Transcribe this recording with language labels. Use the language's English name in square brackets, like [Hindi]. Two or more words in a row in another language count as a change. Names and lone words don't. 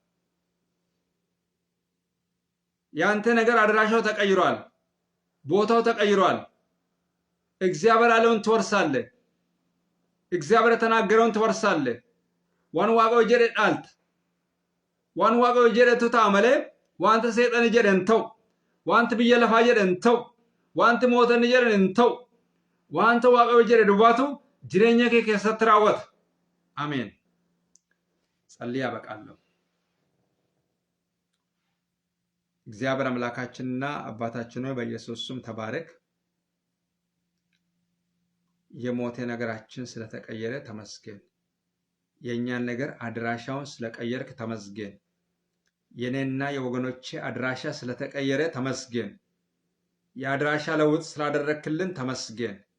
[Amharic] ያንተ ነገር አድራሻው ተቀይሯል። ቦታው ተቀይሯል። እግዚአብሔር ያለውን ትወርሳለህ። እግዚአብሔር የተናገረውን ትወርሳለህ። [Oromo] waan waaqayyo jedhe dhalata waan waaqayyo jedhetu ta'a malee wanta seexan jedhan ta'u wanti biyya lafaa jedhan ta'u wanti mootan jedhan hin ta'u wanta waaqayyo jedhe dubbatu jireenya kee keessatti raawwata. [Amharic] አሜን። ጸልያ በቃለሁ። እግዚአብሔር አምላካችንና አባታችን ሆይ በኢየሱስ ስም ተባረክ። የሞቴ ነገራችን ስለተቀየረ ተመስገን። የኛን ነገር አድራሻውን ስለቀየርክ ተመስገን። የኔና የወገኖቼ አድራሻ ስለተቀየረ ተመስገን። የአድራሻ ለውጥ ስላደረክልን ተመስገን።